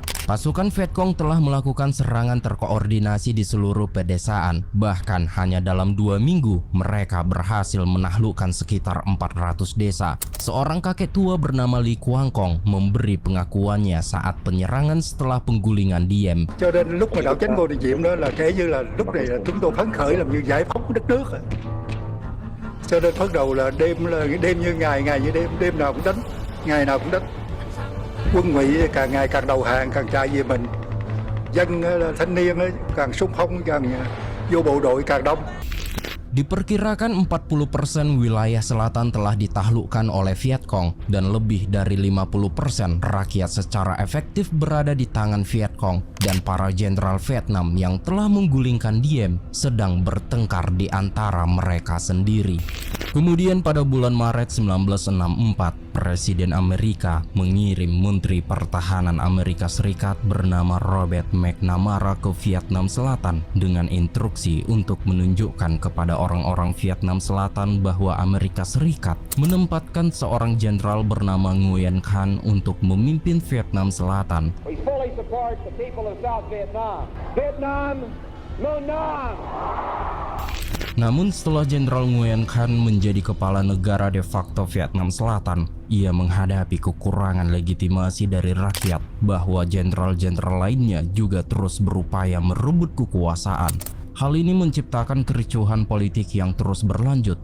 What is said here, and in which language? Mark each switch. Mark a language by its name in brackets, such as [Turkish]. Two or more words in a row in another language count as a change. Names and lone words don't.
[Indonesian] Pasukan Vietcong telah melakukan serangan terkoordinasi di seluruh pedesaan. Bahkan hanya dalam 2 minggu, mereka berhasil menaklukkan sekitar 400 desa. Seorang kakek tua bernama Lee Quang Kong memberi pengakuannya saat penyerangan setelah penggulingan Diem. [Vietnamese] Cho nên lúc mà Đạo Chánh vô địa nhiệm đó là kể như là lúc này là chúng tôi phấn khởi làm như giải phóng đất nước. Cho nên bắt đầu là đêm như ngày, ngày như đêm, đêm nào cũng đánh, ngày nào cũng đánh. Quân Ngụy càng ngày càng đầu hàng, càng chạy về mình. Dân thanh niên càng xung phong, càng vô bộ đội càng đông. [Indonesian] Diperkirakan 40% wilayah selatan telah ditaklukkan oleh Vietcong dan lebih dari 50% rakyat secara efektif berada di tangan Vietcong, dan para jenderal Vietnam yang telah menggulingkan Diem sedang bertengkar di antara mereka sendiri. Kemudian pada bulan Maret 1964, Presiden Amerika mengirim Menteri Pertahanan Amerika Serikat bernama Robert McNamara ke Vietnam Selatan dengan instruksi untuk menunjukkan kepada orang-orang Vietnam Selatan bahwa Amerika Serikat menempatkan seorang jenderal bernama Nguyen Khanh untuk memimpin Vietnam Selatan. [English] We fully support the people of South Vietnam. Vietnam, Mon Nam! [Indonesian] Namun setelah Jenderal Nguyen Khanh menjadi kepala negara de facto Vietnam Selatan, ia menghadapi kekurangan legitimasi dari rakyat bahwa jenderal-jenderal lainnya juga terus berupaya merebut kekuasaan. Hal ini menciptakan kericuhan politik yang terus berlanjut.